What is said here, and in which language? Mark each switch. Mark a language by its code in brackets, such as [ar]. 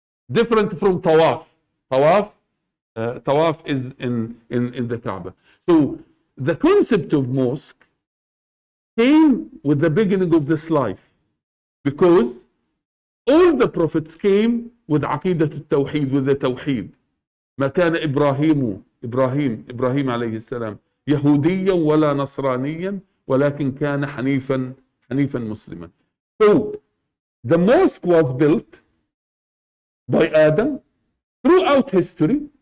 [en] Different from tawaf. Tawaf is in the Kaaba. So the concept of mosque came with the beginning of this life, because all the prophets came with [ar] عقيدة التوحيد, [en] with the tawheed. [ar] ما كان إبراهيم عليه السلام يهوديا ولا نصرانيا ولكن كان حنيفا مسلما. [en] So the mosque was built by Adam throughout history.